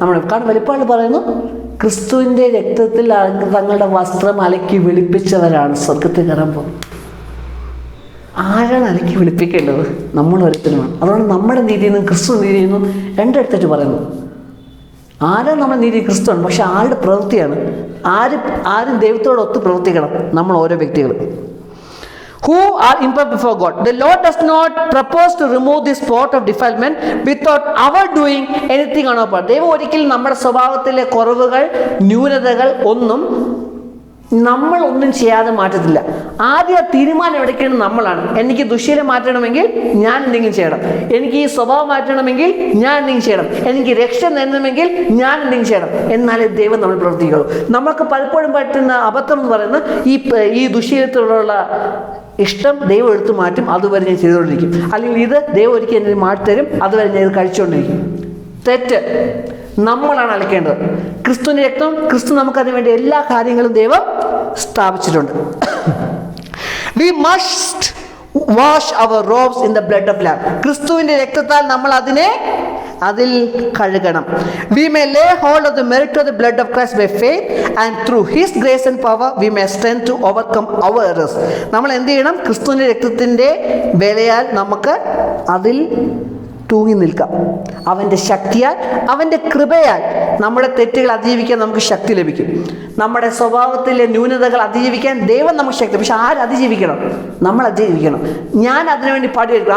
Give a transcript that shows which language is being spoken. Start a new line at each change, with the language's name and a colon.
Malayalam: കാരണം വെളിപ്പാട് പറയുന്നു, ക്രിസ്തുവിൻ്റെ രക്തത്തിൽ തങ്ങളുടെ വസ്ത്രം അലക്കി വെളുപ്പിച്ചവരാണ് സ്വർഗത്തിൽ കയറുമ്പോൾ. ആരാണ് അലക്കി വെളുപ്പിക്കേണ്ടത്? നമ്മൾ ഓരോരുത്തരുമാണ്. അതുകൊണ്ട് നമ്മുടെ നീതിയിൽ നിന്നും ക്രിസ്തു നീതിയിൽ നിന്നും രണ്ടെടുത്തിട്ട് പറയുന്നു. ആരാണ് നമ്മുടെ നീതി? ക്രിസ്തുവാണ്. പക്ഷെ ആരുടെ പ്രവൃത്തിയാണ്? ആരും ദൈവത്തോടൊത്ത് പ്രവർത്തിക്കണം നമ്മൾ ഓരോ വ്യക്തികളും.
English: Who are imperfect before God. The Lord does not propose to remove this spot of defilement without our doing anything on our part.
Malayalam: ദൈവം ഒരിക്കലും നമ്മുടെ സ്വഭാവത്തിലെ കുറവുകൾ, ന്യൂനതകൾ ഒന്നും നമ്മളൊന്നും ചെയ്യാതെ മാറ്റത്തില്ല. ആദ്യം തീരുമാനം എടുക്കേണ്ടത് നമ്മളാണ്. എനിക്ക് ദുശ്ശീലം മാറ്റണമെങ്കിൽ ഞാൻ എന്തെങ്കിലും ചെയ്യണം, എനിക്ക് ഈ സ്വഭാവം മാറ്റണമെങ്കിൽ ഞാൻ എന്തെങ്കിലും ചെയ്യണം, എനിക്ക് രക്ഷ നേടണമെങ്കിൽ ഞാൻ എന്തെങ്കിലും ചെയ്യണം. എന്നാലേ ദൈവം നമ്മൾ പ്രവർത്തിക്കുള്ളൂ. നമുക്ക് പലപ്പോഴും പറ്റുന്ന അബദ്ധം എന്ന് പറയുന്നത് ഈ ദുശ്ശീലത്തിലുള്ള ഇഷ്ടം ദൈവം എടുത്തു മാറ്റും, അതുവരെ ഞാൻ ചെയ്തുകൊണ്ടിരിക്കും. അല്ലെങ്കിൽ ഇത് ദൈവം ഒരിക്കൽ എന്നെ മാറ്റിത്തരും, അതുവരെ ഞാൻ ഇത് കഴിച്ചുകൊണ്ടിരിക്കും. തെറ്റ്. നമ്മളാണ് അലക്കേണ്ടത്. ക്രിസ്തുവിൻ്റെ രക്തം, ക്രിസ്തു നമുക്കതിനു വേണ്ടി എല്ലാ കാര്യങ്ങളും ദൈവം സ്ഥാപിച്ചിട്ടുണ്ട്.
English: We must wash our robes in the blood of lamb.
Malayalam: ക്രിസ്തുവിൻ്റെ രക്തത്താൽ നമ്മൾ അതിൽ കഴുകണം.
English: We may lay hold of the merit of the blood of Christ by faith, and through His grace and power we may stand to overcome our errors.
Malayalam: നമ്മൾ എന്ത് ചെയ്യണം? ക്രിസ്തുവിൻ്റെ രക്തത്തിൻ്റെ വിലയാൽ നമുക്ക് അതിൽ തൂങ്ങി നിൽക്കാം. അവൻ്റെ ശക്തിയാൽ, അവൻ്റെ കൃപയാൽ നമ്മുടെ തെറ്റുകൾ അതിജീവിക്കാൻ നമുക്ക് ശക്തി ലഭിക്കും. നമ്മുടെ സ്വഭാവത്തിലെ ന്യൂനതകൾ അതിജീവിക്കാൻ ദൈവം നമുക്ക് ശക്തി. പക്ഷെ ആര് അതിജീവിക്കണം? നമ്മൾ അതിജീവിക്കണം. ഞാൻ അതിനുവേണ്ടി പണിയെടുക്കണം.